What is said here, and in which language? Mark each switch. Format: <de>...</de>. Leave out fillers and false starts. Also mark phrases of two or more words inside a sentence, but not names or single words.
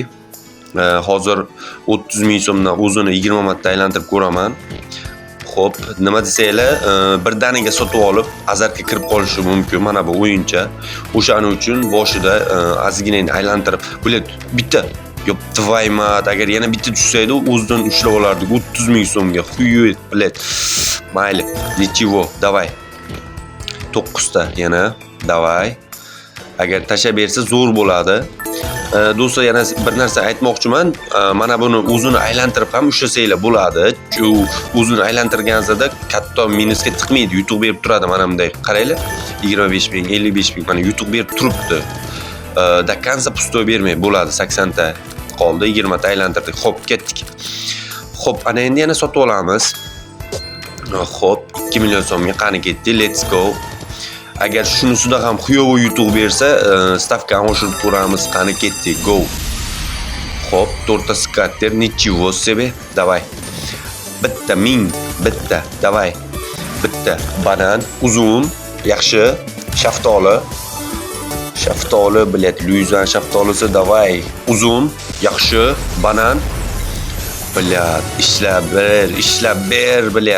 <uz>Hozir 30 ming so'mdan o'zini 20 marta aylantirib ko'raman. Xo'p, nima desanglar, birdaniga sotib olib, azartga kirib qolishi mumkin. Mana bu o'yincha. O'shaning uchun boshida ozgina aylantirib, bitta Yo'q,</uz> <ru>твою мать,</ru> <uz>agar yana bitta tushsaydi, o'zidan ushlab olardik 30 ming so'mga.</uz> <ru>Xuyet, блядь. Mayli, ничего, давай.</ru> <uz>9 ta yana, давай. Agar tasha bersa zo'r bo'ladi. Do'stlar, yana bir narsa aytmoqchiman. Mana buni o'zini aylantirib ham ushlasanglar bo'ladi. O'zini aylantirganingizda katta minusga tiqmaydi, yutuq berib turadi. Mana bunday qaranglar. 25 ming, 55 ming mana yutuq berib turibdi.</uz> <ru>до конца пустой</ru> <uz>bermay bo'ladi. 80 ta qoldi, 20 ta aylantirdik. Xo'p, ketdik. Xo'p, ana endi yana sotib olamiz. Xo'p, 2 million so'mga qani ketdi.</uz> <en>Let's go.</en> <uz>Agar shunisida ham xuyovo yutuq bersa, stavkani oshirib ko'ramiz. Qani ketdi. Go. Xo'p, 4 ta skatter,</uz> <ru>ничего себе. Давай.</ru> <uz>Bitta 1000, bitta. Давай. Bitta banan, uzun, yaxshi, shaftoli, bilet, Luyzan shaftolisi, davay. Uzun, yaxshi, banan. Bilet, ishlab ber, bilet.</uz>